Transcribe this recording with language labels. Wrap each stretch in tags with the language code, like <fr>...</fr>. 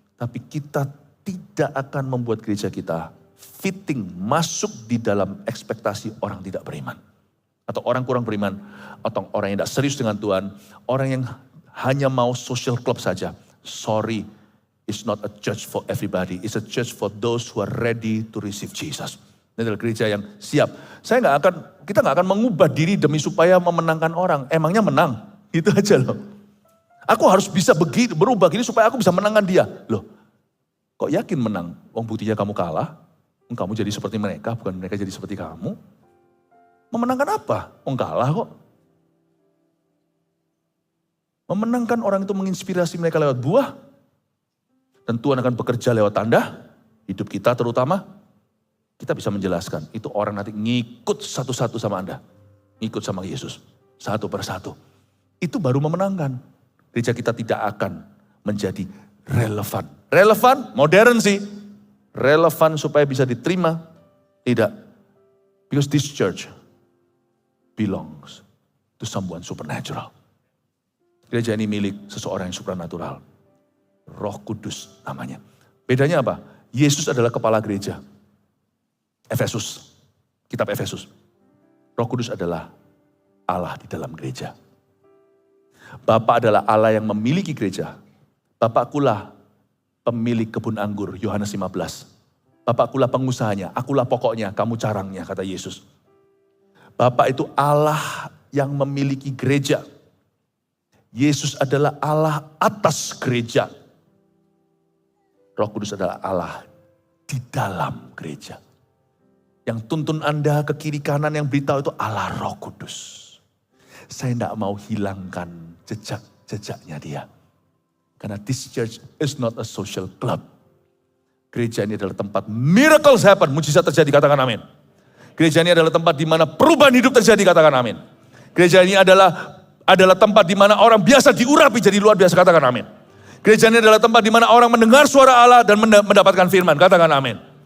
<id>Tapi kita tidak akan membuat gereja kita fitting, masuk di dalam ekspektasi orang tidak beriman. Atau orang kurang beriman, atau orang yang tidak serius dengan Tuhan. Orang yang hanya mau social club saja.</id> <en>Sorry, it's not a church for everybody. It's a church for those who are ready to receive Jesus.</en> <id>Ini adalah gereja yang siap. Kita nggak akan mengubah diri demi supaya memenangkan orang. Emangnya menang? Itu aja loh. Aku harus bisa berubah gini supaya aku bisa menangkan dia. Loh, kok yakin menang? Wong buktinya kamu kalah. Kamu jadi seperti mereka, bukan mereka jadi seperti kamu. Memenangkan apa? Wong kalah kok. Memenangkan orang itu menginspirasi mereka lewat buah. Dan Tuhan akan bekerja lewat tanda. Hidup kita terutama. Kita bisa menjelaskan. Itu orang nanti ngikut satu-satu sama Anda. Ngikut sama Yesus. Satu persatu. Itu baru memenangkan. Gereja kita tidak akan menjadi relevan. Relevan, modern sih. Relevan supaya bisa diterima. Tidak.</id> <en>Because this church belongs to someone supernatural.</en> <id>Gereja ini milik seseorang yang supernatural. Roh Kudus namanya. Bedanya apa? Yesus adalah kepala gereja. Efesus. Kitab Efesus. Roh Kudus adalah Allah di dalam gereja. Bapa adalah Allah yang memiliki gereja. Bapakkulah pemilik kebun anggur, Yohanes 15. Bapakkulah pengusahanya, akulah pokoknya, kamu carangnya, kata Yesus. Bapak itu Allah yang memiliki gereja. Yesus adalah Allah atas gereja. Roh Kudus adalah Allah di dalam gereja. Yang tuntun Anda ke kiri kanan yang beritahu itu Allah Roh Kudus. Saya tidak mau hilangkan jejak-jejaknya dia. Karena</id> <en>this church is not a social club.</en> <id>Gereja ini adalah tempat</id> <en>miracles happen,</en> <id>mujizat terjadi, katakan amin. Gereja ini adalah tempat di mana perubahan hidup terjadi, katakan amin. Gereja ini adalah tempat di mana orang biasa diurapi jadi luar biasa, katakan amin. Gereja ini adalah tempat di mana orang mendengar suara Allah dan mendapatkan firman, katakan amin.</id>